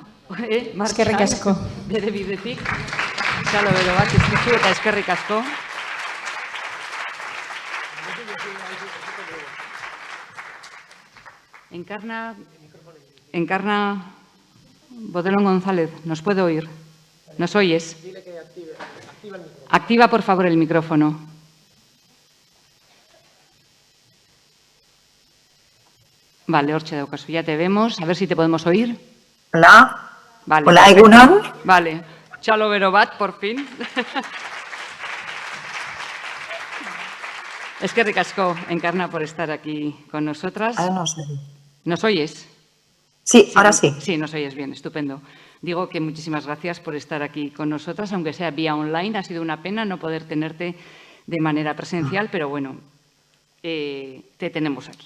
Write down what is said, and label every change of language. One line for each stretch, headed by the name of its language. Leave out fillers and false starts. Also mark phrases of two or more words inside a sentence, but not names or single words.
Basque: eskerrik asko. Bere bidetik. Txalo bero bat, izkizu eta eskerrik asko.
Spanish: Encarna Bodelón González, ¿nos puede oír? ¿Nos oyes? Dile que active el micrófono. Activa, por favor, el micrófono. Vale,
Basque: hortxe daukazu,
Spanish: ya te vemos. A ver si te podemos oír. Hola. Vale.
Basque: Hola, egunon. Vale. Txalo bero bat,
Spanish: por fin.
Basque: Eskerrik asko,
Spanish: Encarna, por estar aquí con nosotras. No sé. ¿Nos oyes? Sí, ahora sí. Sí, nos oyes bien, estupendo. Digo que muchísimas gracias por estar aquí con nosotras, aunque sea vía online. Ha sido una pena no poder tenerte de manera presencial, pero bueno, te tenemos aquí.